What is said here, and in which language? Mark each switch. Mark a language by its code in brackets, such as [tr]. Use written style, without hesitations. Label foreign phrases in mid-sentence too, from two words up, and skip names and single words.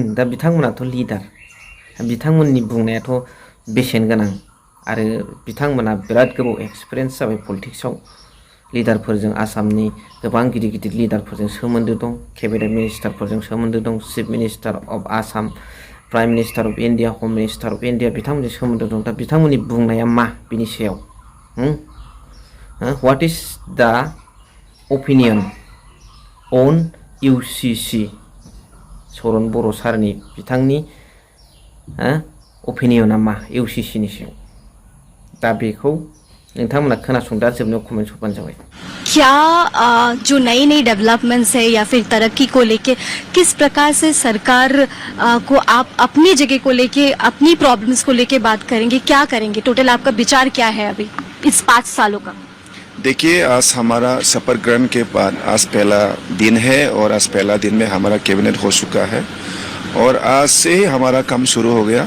[brx] दा बिथांमोनाथ' लिडार, बिथांमोननि बुंनायाथ' बेसेन गोनां आरो बिथांमोना बिराद गोबाव एक्सपिरियेन्स जाबाय पलिटिक्सआव। लिडारफोरजों आसामनि गोबां गिदिर गिदिर लिडारफोरजों सोमोन्दो दं, केबिनेट मिनिस्टारफोरजों सोमोन्दो दं, [en] Chief Minister of Assam, Prime Minister of India, Home Minister of India [brx] बिथांमोनजों सोमोन्दो दं। दा बिथांमोननि बुंनाया मा बिनि सायाव? [en] What is the opinion on UCC? [brx] चरण बर' सारनि बिथांनि ओपिनियना मा इउसिसिनि सायाव? दा बेखौ नोंथांमोना खोनासंदा, जोबनायाव कमेन्ट हरबानो जाबाय। [hi] क्या जो नई नई डेवलपमेंट्स है या फिर तरक्की को लेके किस प्रकार से सरकार को आप अपनी जगह को लेके, अपनी प्रॉब्लम्स को लेके बात करेंगे, क्या करेंगे? टोटल आपका विचार क्या है अभी इस 5 सालों का? देखिए, आज हमारा शपथ ग्रहण के बाद आज पहला दिन है और आज पहला दिन में हमारा कैबिनेट हो चुका है और आज से ही हमारा काम शुरू हो गया।